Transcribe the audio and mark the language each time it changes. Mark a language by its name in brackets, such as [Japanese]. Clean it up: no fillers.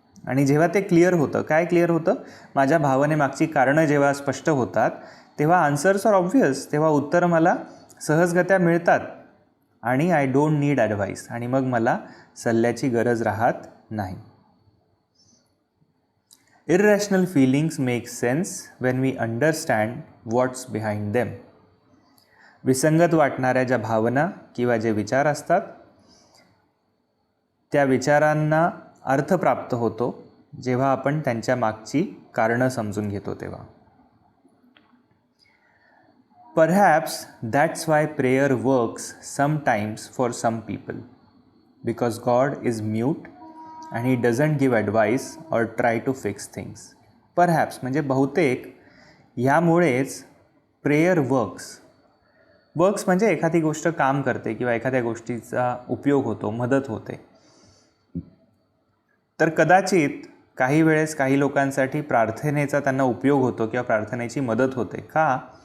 [Marathi] आणि जेव्हा ते क्लिअर होतं, काय क्लिअर होतं, माझ्या भावनेमागची कारणं जेव्हा स्पष्ट होतात तेव्हा [English] answers are obvious, [Marathi] तेव्हा उत्तरं मला सहजगत्या मिळतात. आणि [English] I don't need advice, [Marathi] आणि मग मला सल्ल्याची गरज राहत नाही. [English] Irrational feelings make sense when we understand what's behind them. [Marathi] विसंगत वाटणाऱ्या ज्या भावना किंवा जे विचार असतात त्या विचारांना अर्थ प्राप्त होतो जेव्हा आपण त्यांच्या मागची कारणं समजून घेतो तेव्हा. [English] Perhaps that's why prayer works sometimes for some people, because God is mute and he doesn't give advice or try to fix things. [Marathi] Perhaps म्हणजे बहुतेक ह्यामुळेच [English] prayer works [Marathi] म्हणजे एखादी गोष्ट काम करते किंवा एखाद्या गोष्टीचा उपयोग होतो, मदत होते. तर कदाचित काही वेळेस काही लोकांसाठी प्रार्थनेचा त्यांना उपयोग होतो किंवा प्रार्थनेची मदत होते. का?